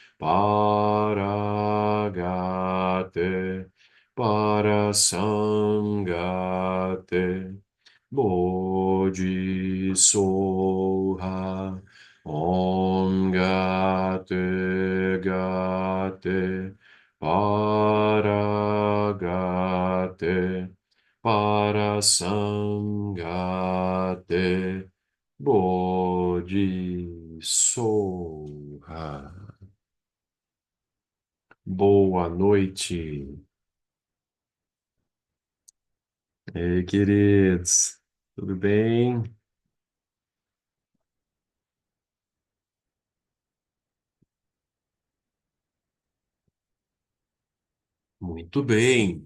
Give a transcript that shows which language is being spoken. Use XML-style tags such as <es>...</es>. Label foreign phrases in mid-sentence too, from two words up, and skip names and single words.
<sa>पारगते पारसंगते बोधिस्वाहा ओम् गते गते पारगते पारसंगते बोधिस्वाहा.</sa> <pt>Boa noite, ei, queridos. Tudo bem? Muito bem.</pt>